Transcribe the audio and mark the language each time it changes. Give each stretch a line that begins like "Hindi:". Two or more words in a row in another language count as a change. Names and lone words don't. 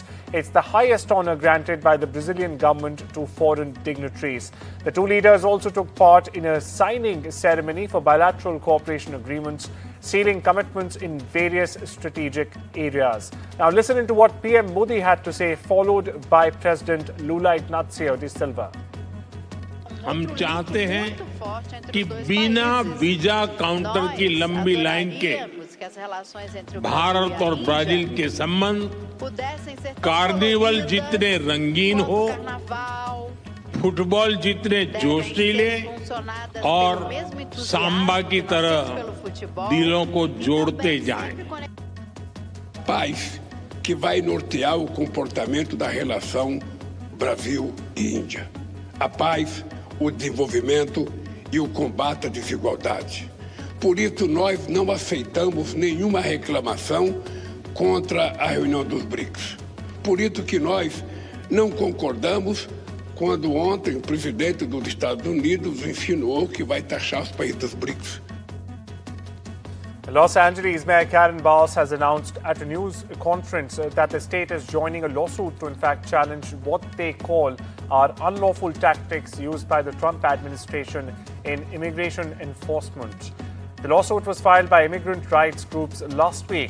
English: It's the highest honor granted by the Brazilian government to foreign dignitaries. The two leaders also took part in a signing ceremony for bilateral cooperation agreements, sealing commitments in various strategic areas. Now, listen to what PM Modi had to say, followed by President Lula Inácio da Silva.
Hindi: हम चाहते हैं कि बिना वीजा काउंटर की लंबी लाइन के भारत और ब्राजील के संबंध कार्निवल जितने रंगीन हो, फुटबॉल जितने जोशीले और सांबा की तरह दिलों को जोड़ते जाएं.
Portuguese: Paz que vai nortear o comportamento da relação Brasil e Índia. A paz, o desenvolvimento e o combate à desigualdade. Por isso, nós não aceitamos nenhuma reclamação contra a reunião dos BRICS. Por isso que nós não concordamos quando ontem o presidente dos Estados Unidos insinuou que vai taxar os países dos BRICS.
English: Los Angeles Mayor Karen Bass has announced at a news conference that the state is joining a lawsuit to in fact challenge what they call are unlawful tactics used by the Trump administration in immigration enforcement. The lawsuit was filed by immigrant rights groups last week.